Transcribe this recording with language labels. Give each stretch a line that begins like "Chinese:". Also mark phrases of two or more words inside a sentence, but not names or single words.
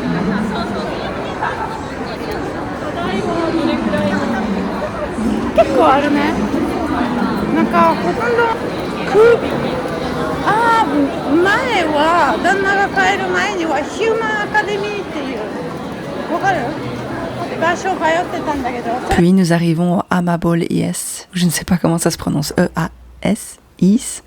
Japanese: 結構あるね。なんかほとんど前は旦那が帰る前にはヒューマンアカデミーっていうわかる場所通ってたんだけど。
French: Puis nous arrivons au Amabol IS. Je ne sais pas comment ça se prononce. E-A-S IS.